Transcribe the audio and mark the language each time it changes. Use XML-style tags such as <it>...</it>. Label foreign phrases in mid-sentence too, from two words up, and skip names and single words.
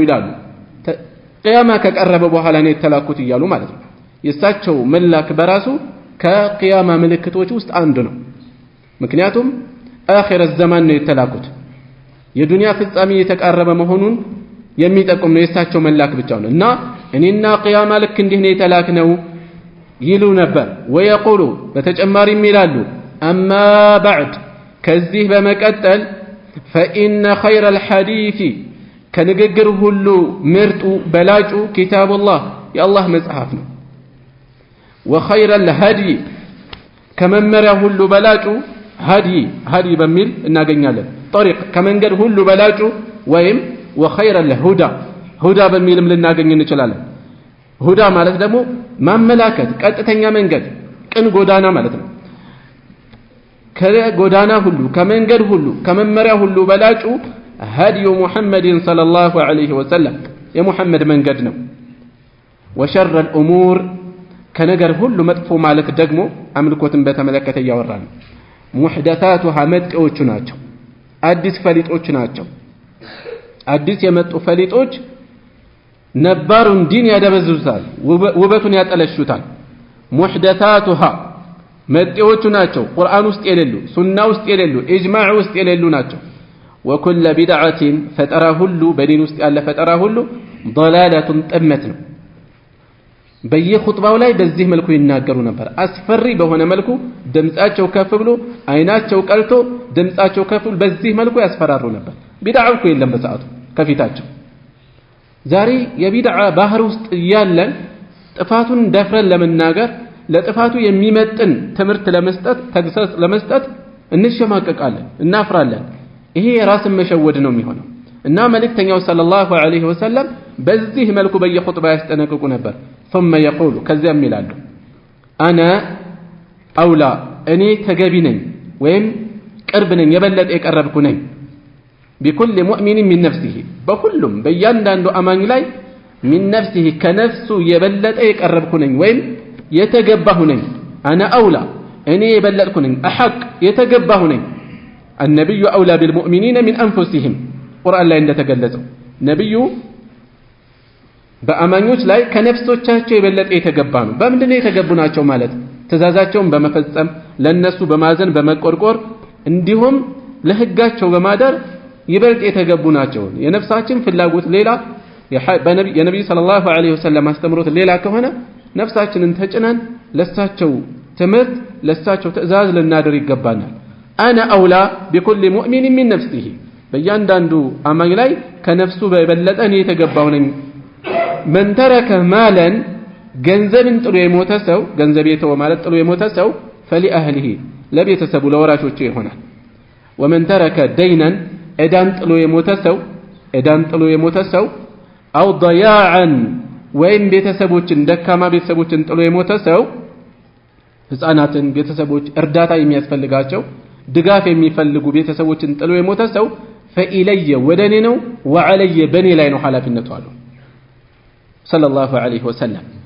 <am>ይላሉ ቂያማ ከቀረበ በኋላ ነው የተላኩት ይያሉ ማለት ነው የሳቸው መላክ በራሱ ከቂያማ ምልክቶች ውስጥ አንዱ ነው ምክንያቱም አኺር ዘመን ነው የተላኩት የዱንያ ፍጻሜ የተቃረበ መሆኑን የሚጠቁም ነው የሳቸው መላክ ብቻ ነው እና እኔና ቂያማ ልክ እንዲህ ነው የተላክነው ይሉ ነበር ወየቁሉ በተጨማሪም ይላሉ</am> <ar>أما بعد</ar> <am>ከዚህ በመቀጠል</am> <ar>فإن خير</ar> <am>الحديث ከንግግር ሁሉ ምርጡ በላጩ ኪታቡላህ የአላህ መጽሐፍ ነው</am> <ar>وخير الهدي</ar> <am>ከመመሪያ ሁሉ በላጩ هدي በሚል እናገኛለን طريق ከመንገድ ሁሉ በላጩ ወይም</am> <ar>وخير الهدى</ar> <am>ሁዳ በሚልም ልናገኝ እንችላለን ሁዳ ማለት ደግሞ ማመላከት ቀጥተኛ መንገድ ቅን ጎዳና ማለት ነው ከጎዳና ሁሉ ከመንገድ ሁሉ ከመመሪያ ሁሉ በላጩ</am> <ar>هدي محمد صلى الله عليه وسلم يا محمد من قد</ar> <am>ነው</am> <ar>وشر الأمور</ar> <am>ከነገር ሁሉ መጥፎ ማለት ደግሞ አምልኮትን በተመለከተ ያወራል ሙህደታቱሃ መጥቆቹ ናቸው አዲስ ፈሊጦች ናቸው አዲስ የመጡ ፈሊጦች ነባሩን ዲን ያደበዝዙታል ውበቱን ያጠለሹታል ሙህደታቱሃ መጥቆቹ ናቸው ቁርአን ውስጥ የሌሉ ሱና ውስጥ የሌሉ ኢጅማዕ ውስጥ የሌሉ ናቸው</am> <ar>وكل بدعة فترى</ar> <am>ሁሉ በዲን ውስጥ ያለ ፈጠራ ሁሉ ضلالة ጥመት ነው በየኹጥባው ላይ በዚህ መልኩ ይናገሩ ነበር አስፈሪ በሆነ መልኩ ድምጻቸው ከፍ ብሎ አይናቸው ቀልቶ ድምጻቸው ከፍ ብሎ በዚህ መልኩ ያስፈራሩ ነበር ቢድዓ እኮ የለም በሰዓቱ ከፊታቸው ዛሬ የቢድዓ ባህር ውስጥ ያለን ጥፋቱን ደፍረን ለመናገር ለጥፋቱ የሚመጥን ትምህርት ለመስጠት ተግሳጽ ለመስጠት እንሸማቀቃለን እናፍራለን ይሄ የራስን መሸወድ ነው የሚሆነው እና መልእክተኛው ሰለላሁ</am> <ar>عليه وسلم</ar> <am>በዚህ መልኩ በየኹጥባ ያስጠነቅቁ ነበር</am> <ar>ثم يقول</ar> <am>ከዚያም ይላሉ</am> <ar>انا اولى</ar> <am>እኔ ተገቢ ነኝ ወይም ቅርብ ነኝ የበለጠ የቀረብኩ ነኝ</am> <ar>بكل مؤمن من نفسه</ar> <am>በሁሉም በእያንዳንዱ አማኝ ላይ</am> <ar>من نفسه</ar> <am>ከነፍሱ የበለጠ የቀረብኩ ነኝ ወይም የተገባሁ ነኝ</am> <ar>انا اولى</ar> <am>እኔ የበለጥኩ ነኝ احق የተገባሁ ነኝ</am> <ar>النبي اولى بالمؤمنين من انفسهم</ar> <am>ቁርአን ላይ እንደተገለጸው ነብዩ በአማኞች ላይ ከነፍሶቻቸው የበለጠ የተገባ ነው በምንድነው የተገቡ ናቸው ማለት ትእዛዛቸውን በመፈጸም ለነሱ በማዘን በመቆርቆር እንዲሁም ለህጋቸው በማደር ይበልጥ የተገቡ ናቸው የነፍሳችን ፍላጎት ሌላ የነብዩ</am> <ar>صلى الله عليه</ar> <am>ወሰለም አስተምሮት ሌላ ከሆነ ነፍሳችንን ተጭነን ለሳቸው ትምህርት ለሳቸው ትእዛዝ ልናደር ይገባናል</am> <ar>انا اولى بكل مؤمن من نفسه</ar> <am>በእያንዳንዱ አማኝ ላይ ከነፍሱ በበለጠ እኔ የተገባው ነኝ</am> <ar>من ترك مالا</ar> <am>ገንዘብን ጥሎ የሞተ ሰው ገንዘብ የተወ ማለት ጥሎ የሞተ ሰው فلأهله ለቤተሰቡ ለወራሾቹ ይሆናል</am> <ar>ومن ترك دينا</ar> <am>እዳን ጥሎ የሞተ ሰው</am> <ar>أو ضياعا</ar> <am>ወይም ቤተሰቦችን ደካማ ቤተሰቦችን ጥሎ የሞተ ሰው ህፃናትን ቤተሰቦች እርዳታ የሚያስፈልጋቸው ድጋፍ የሚፈልጉ ቤተሰቦችን ጥሎ የሞተ ሰው فإلي ወደኔ ነው وعلي በኔ ላይ ነው ኃላፊነቱ አሉ</am> <ar>صلى الله عليه وسلم።</ar>